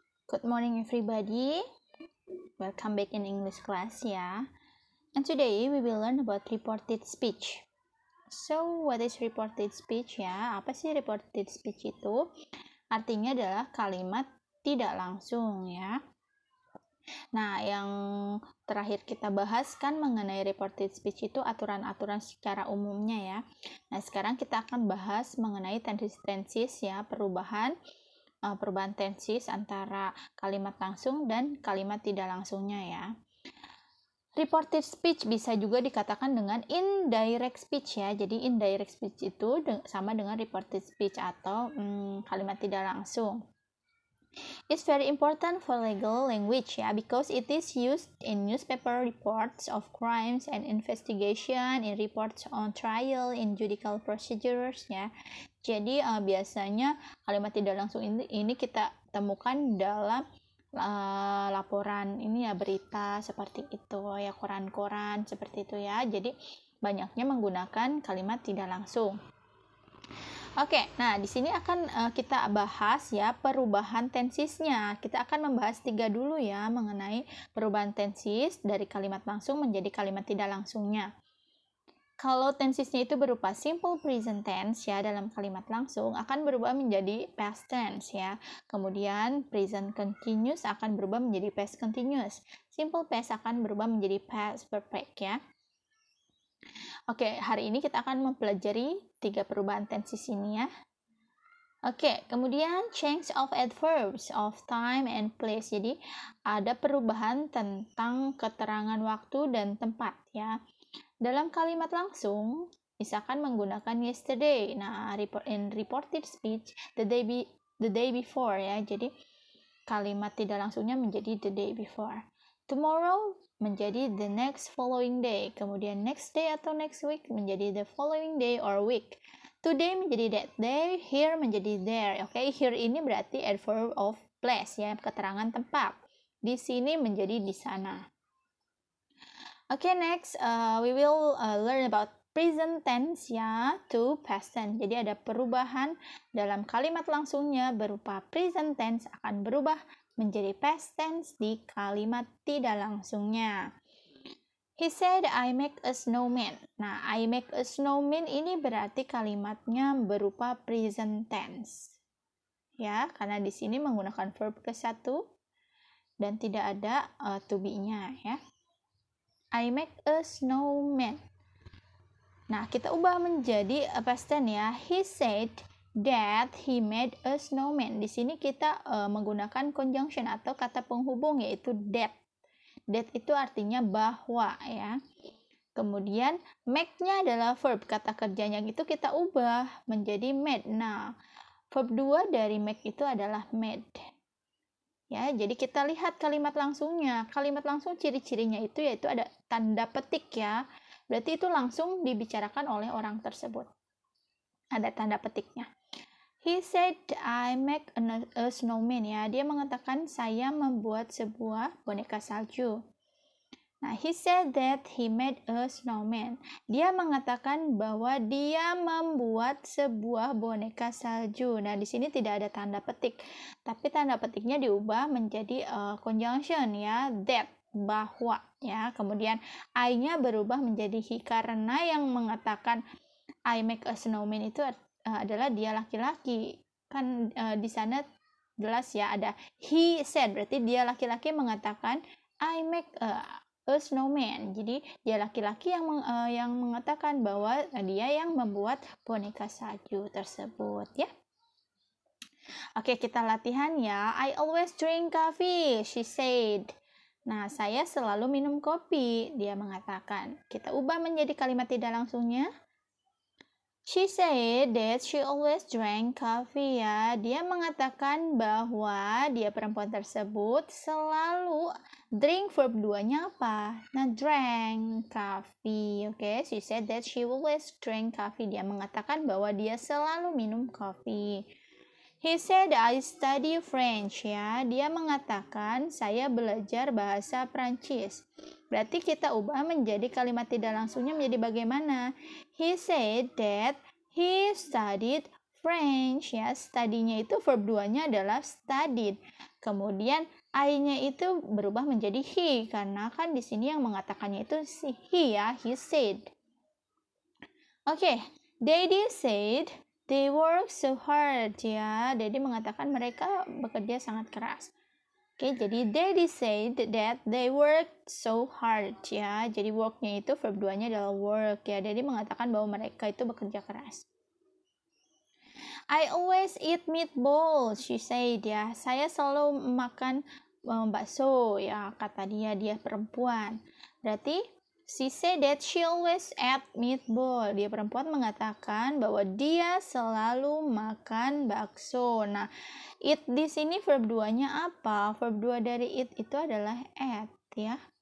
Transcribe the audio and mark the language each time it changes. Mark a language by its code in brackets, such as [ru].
[en] Good morning everybody. Welcome back in English class ya. And today we will learn about reported speech. So, what is reported speech ya? [id] Apa sih reported speech itu? Artinya adalah kalimat tidak langsung ya. Nah, yang terakhir kita bahas kan mengenai reported speech itu aturan-aturan secara umumnya ya. Nah, sekarang kita akan bahas mengenai tenses ya, perubahan tenses antara kalimat langsung dan kalimat tidak langsungnya ya. Reported speech bisa juga dikatakan dengan indirect speech ya. Jadi indirect speech itu sama dengan reported speech atau kalimat tidak langsung. [en] It's very important for legal language ya, because it is used in newspaper reports of crimes and investigation, in reports on trial, in judicial procedures ya. [id] Jadi biasanya kalimat tidak langsung ini kita temukan dalam laporan ini ya, berita seperti itu ya, koran-koran seperti itu ya. Jadi banyaknya menggunakan kalimat tidak langsung. Oke, nah di sini akan kita bahas ya perubahan tensisnya. Kita akan membahas 3 dulu ya mengenai perubahan tensis dari kalimat langsung menjadi kalimat tidak langsungnya. Kalau tensisnya itu berupa simple present tense ya, dalam kalimat langsung akan berubah menjadi past tense ya. Kemudian present continuous akan berubah menjadi past continuous. Simple past akan berubah menjadi past perfect ya. Oke, hari ini kita akan mempelajari 3 perubahan tenses ini ya. Oke, kemudian [en] change of adverbs of time and place. [id] Jadi ada perubahan tentang keterangan waktu dan tempat ya. Dalam kalimat langsung, misalkan menggunakan yesterday. [en] Nah, in reported speech the day before ya. [id] Jadi kalimat tidak langsungnya menjadi the day before. [en] Tomorrow [id] menjadi [en] the next following day. Kemudian next day atau next week menjadi the following day or week. Today [id] menjadi [en] that day, here menjadi there. [id] Oke, here ini berarti adverb of place ya, keterangan tempat. Di sini menjadi di sana. [en] Oke, next we will learn about present tense ya to past tense. [id] Jadi ada perubahan dalam kalimat langsungnya berupa present tense akan berubah menjadi past tense di kalimat tidak langsungnya. [en] He said, I make a snowman. [id] Nah, [en] I make a snowman [id] ini berarti kalimatnya berupa [en] present tense. [id] Ya, karena di sini menggunakan verb ke-1 dan tidak ada to be-nya ya. [en] I make a snowman. [id] Nah, kita ubah menjadi [en] past tense ya. He said that he made a snowman. [id] Di sini kita menggunakan conjunction atau kata penghubung yaitu that. That itu artinya bahwa ya. Kemudian make-nya adalah verb, kata kerjanya itu kita ubah menjadi made. Nah, verb 2 dari make itu adalah made. Ya, jadi kita lihat kalimat langsungnya. Kalimat langsung ciri-cirinya itu yaitu ada tanda petik ya. Berarti itu langsung dibicarakan oleh orang tersebut. Ada tanda petiknya. [en] He said, I make a snowman [id] ya. Dia mengatakan saya membuat sebuah boneka salju. [en] Nah, he said that he made a snowman. [id] Dia mengatakan bahwa dia membuat sebuah boneka salju. Nah, di sini tidak ada tanda petik, tapi tanda petiknya diubah menjadi conjunction ya, that, bahwa ya. Kemudian I-nya berubah menjadi he karena yang mengatakan [en] I make a snowman [id] itu adalah dia laki-laki. Kan di sana jelas ya ada he said, berarti dia laki-laki mengatakan [en] I make a snowman. [id] Jadi dia laki-laki yang mengatakan bahwa dia yang membuat boneka salju tersebut ya. Oke, kita latihan ya. [en] I always drink coffee, she said. [id] Nah, saya selalu minum kopi, dia mengatakan. Kita ubah menjadi kalimat tidak langsungnya. [en] She said that she always drank coffee ya. [id] Dia mengatakan bahwa dia perempuan tersebut selalu drink, verb 2-nya apa? [en] Nah, drank coffee. Oke, she said that she always drank coffee. [id] Dia mengatakan bahwa dia selalu minum kopi. [en] He said I study French ya. [id] Dia mengatakan saya belajar bahasa Prancis. Berarti kita ubah menjadi kalimat tidak langsungnya menjadi bagaimana? [en] He said that He studied French, ya. Study-nya [id] itu [en] verb 2-nya [id] adalah [en] studied. [id] Kemudian I-nya itu berubah menjadi he karena kan di sini yang mengatakannya itu si he, ya. [en] He said. Oke, Daddy said they work so hard, ya. [id] Daddy mengatakan mereka bekerja sangat keras. Oke, jadi [en] Daddy said that they work so hard, [id] ya. Jadi work-nya itu verb 2-nya adalah work, ya. Daddy mengatakan bahwa mereka itu bekerja keras. [en] I always eat meatballs, she said, [id] ya. Saya selalu makan bakso, ya, kata dia perempuan. [en] Berarti she said that she always ate meatball. [id] Dia perempuan mengatakan bahwa dia selalu makan bakso. Nah, eat di sini verb 2-nya apa? Verb 2 dari eat itu adalah ate, ya.